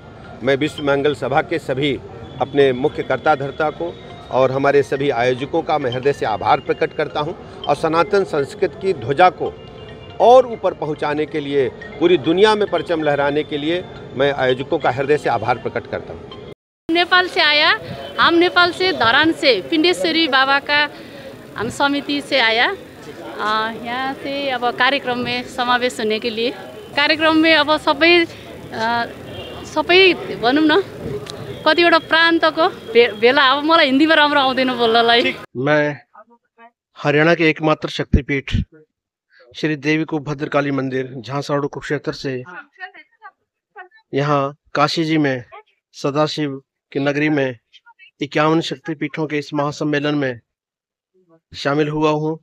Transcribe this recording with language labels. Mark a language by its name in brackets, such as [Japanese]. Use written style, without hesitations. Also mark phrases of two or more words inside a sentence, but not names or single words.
[Hindi] मैं विश्व मांगल्य सभा के सभी अपने मुख्य कर्ता धर्ता को और हमारे सभी आयोजकों का मैं हृदय से आभार प्रकट करता हूं और सनातन संस्कृति की ध्वजा को और ऊपर पहुंचाने के लिए, पूरी दुनिया में परचम लहराने के लिए मैं आयोजकों का हृदय से आभार प्रकट करता हूँ। नेपाल से आया, हम नेपाल से धरान से पिंडेश्वरी बाबा का हम समिति से आया। यहाँ से अब कार्यक्रम में समावेश होने के लिए, कार्यक्रम में अब [Nepali] सबै भनौँ न कतिवटा प्रान्तको भेला। अब मलाई हिन्दीमा राम्रो आउँदैन बोल्नलाई। [Hindi] मैं हरियाणा के एकमात्र शक्तिपीठ श्री देवी को भद्रकाली मंदिर झांसाड़ू कुरुक्षेत्र से यहाँ काशी जी में सदाशिव की नगरी में 51 शक्तिपीठों के इस महासम्मेलन में शामिल हुआ हूँ।